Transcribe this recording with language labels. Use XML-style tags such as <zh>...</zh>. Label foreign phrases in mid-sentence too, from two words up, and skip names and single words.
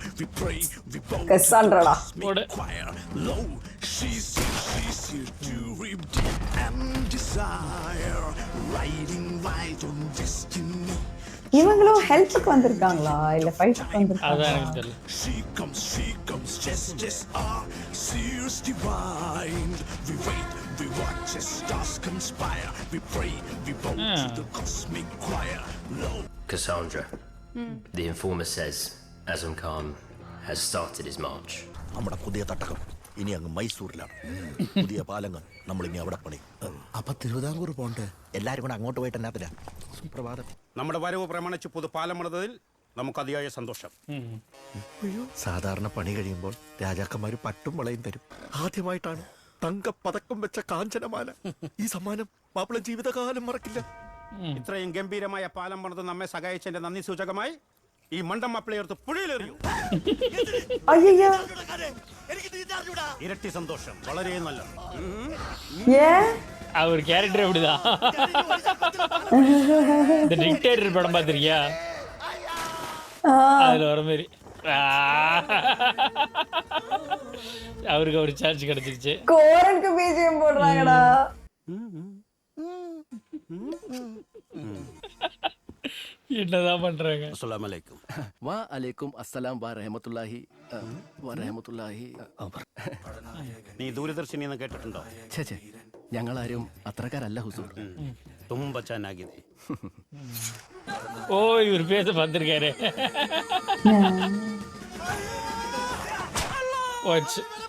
<en>We pray, we bow Cassandra. to the choir. Lo, she's here to redeem and desire. Riding right on destiny.</en> <ta>இவங்களும் ஹெல்ப்புக்கு வந்திருக்காங்களா இல்ல ஃபைட்டுக்கு வந்திருக்காங்களா? அதான் எனக்கு தெரியல.</ta> <en>She comes, yes, our seers divine. We wait, we watch as stars conspire. We pray, we bow to the cosmic choir. Lo. Cassandra, the informer says Azam Khan has started his march.</en> <ml>നമ്മുടെ പുതിയ തട്ടകം ഇനി അങ്ങ് മൈസൂരിലാണ്. പുതിയ പാലങ്ങൾ നമ്മൾ ഇനി അവിടെ പണി. അപ്പൊ തിരുവിതാംകൂർ പോണ്ടേ? എല്ലാരും കൂടെ അങ്ങോട്ട് പോയിട്ട് എന്നാത്തില്ല. സുപ്രഭാതം. നമ്മുടെ വരവ് പ്രമാണിച്ച് പുതുപാലം പണിതതിൽ നമുക്ക് അതിയായ സന്തോഷം. സാധാരണ പണി കഴിയുമ്പോൾ രാജാക്കന്മാര് പട്ടും വളയും തരും. ആദ്യമായിട്ടാണ് തങ്കപ്പതക്കം വെച്ച കാഞ്ചനമാല. ഈ സമ്മാനം മാപ്പിള ജീവിതകാലം മറക്കില്ല. ഇത്രയും ഗംഭീരമായ പാലം പണിത് നമ്മെ സഹായിച്ചതിന്റെ നന്ദി സൂചകമായി ഈ മണ്ടം മാപ്പിളയെടുത്ത് പുഴയിലെറിയൂ. അയ്യോ ഇരട്ടി സന്തോഷം. വളരെ നല്ലത്.</ml> <ta>அவர் கேரக்டர் அப்படிதான். இந்த டிக்டேட்டர் படம் பார்த்திருக்கியா? அதுல வர மாதிரி அவருக்கு ஒரு சார்ஜ் கிடைச்சிருச்சு. கோரனுக்கு பிஜிஎம் போடுறாங்கடா. என்னதான் பண்றாங்க?</ta> <ar>السلام عليكم. و عليكم السلام و رحمة الله</ar> <ml>നീ ദൂരദർശിനി എന്ന് കേട്ടിട്ടുണ്ടോ? ഛേ ഞങ്ങളാരും അത്രക്കാരല്ല ഹുസൂർ.</ml> <kn>ತುಂಬ ಚೆನ್ನಾಗಿದೆ.</kn> <ta>ஓ இவர் பேச பார்த்திருக்காரு. வாட்ச்</ta>